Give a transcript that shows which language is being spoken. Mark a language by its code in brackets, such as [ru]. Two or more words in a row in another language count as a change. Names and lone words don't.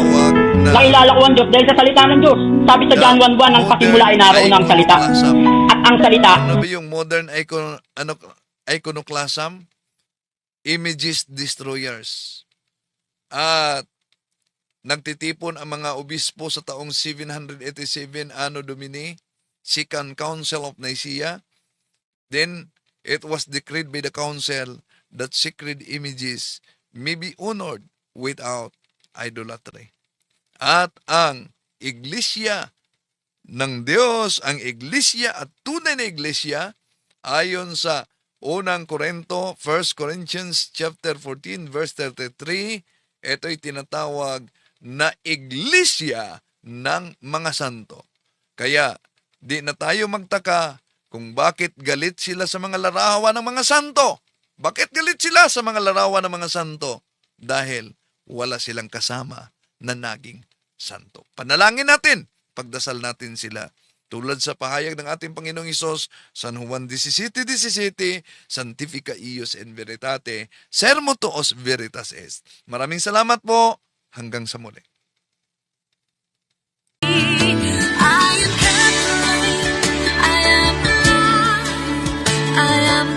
[tl] Nakilala ko ang Diyos dahil sa salita ng Diyos. Sabi sa John 1:1, ang pasimula ay naroon ang salita. At ang salita, Ano ba yung [en] modern iconoclasm? Images destroyers. [tl] At nagtitipon ang mga obispo sa taong 787 [la] Anno Domini, [en] Second Council of Nicaea. Then, it was decreed by the council that sacred images may be honored without idolatry. [tl] At ang iglesia ng Diyos, ang iglesia at tunay na iglesia, ayon sa unang Korinto, [en] 1 Corinthians chapter 14, verse 33, [tl] ito'y tinatawag na iglesia ng mga santo. Kaya, di na tayo magtaka kung bakit galit sila sa mga larawan ng mga santo. Bakit galit sila sa mga larawan ng mga santo? Dahil wala silang kasama na naging santo. Panalangin natin, pagdasal natin sila. Tulad sa pahayag ng ating Panginoong Hesus, San Juan 17:17, [la] Sanctifica ius in veritate, sermo tuos veritas est. [tl] Maraming salamat po. Hanggang sa muli. [en] I am Catholic, I am alive, I